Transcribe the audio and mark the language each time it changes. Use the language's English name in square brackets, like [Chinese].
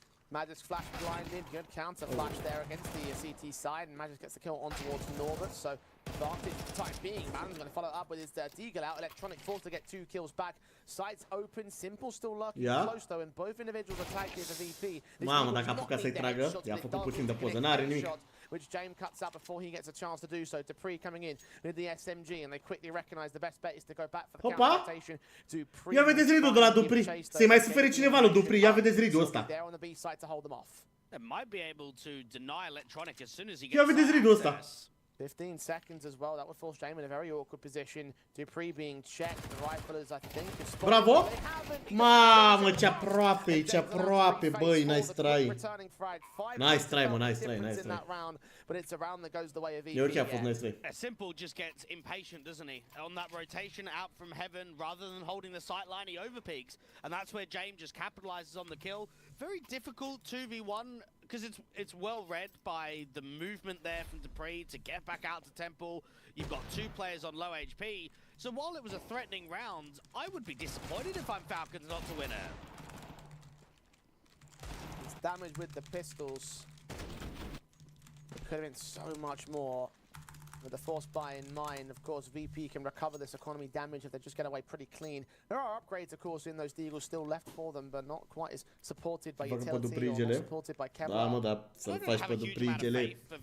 [English] Magic's flash blinded, good counter flash there against the CT side, and Magic gets the kill on towards Norbert, so advantage for the time being. Madden's going to follow up with his Deagle out. Electronic forced to get 2 kills back. Sights open, Simple still lurking close though, and both individuals attack here the VP. [Romanian] Mamă, dacă a apucat să-i tragă, i-a făcut puțin de poză, n-are nimic. [English] Which James cuts out before he gets a chance to do so. Dupree coming in with the SMG, and they quickly recognize the best bet is to go back for the counter rotation. Dupree. [Romanian] Ia vedeți ridul de la Dupree. Să-i mai sufere cineva lui Dupree. Ia vedeți ridul ăsta. [English] There on the B side to hold them off. They might be able to deny Electronic as soon as he [Romanian] Ia [English] gets [Romanian] vedeți ridul ăsta. [English] 15 seconds as well. That would force James in a very awkward position. Dupree being checked. The riflers, I think, [Romanian] bravo! Mamă, ce aproape, ce aproape, băi, [English] nice try. Nice try, mă, nice try, nice try. But it's a round that goes the way of VP. [Romanian] Eu chiar a fost [English] nice try. Simple just gets impatient, doesn't he? On that rotation out from heaven, rather than holding the sight line, he overpeaks. And that's where James just capitalizes on the kill. Very difficult 2v1, because it's well read by the movement there from Dupree to get back out to Temple. You've got 2 players on low HP. So while it was a threatening round, I would be disappointed if I'm Falcons not to win it. It's damage with the pistols. It could have been so much more. With the force buy in mind, of course, VP can recover this economy damage if they just get away pretty clean. There are upgrades, of course, in those Deagles still left for them, but not quite as supported by utility or not supported by Kevlar. [Romanian] Da, mă, dar să-l faci pe Dupree-gele.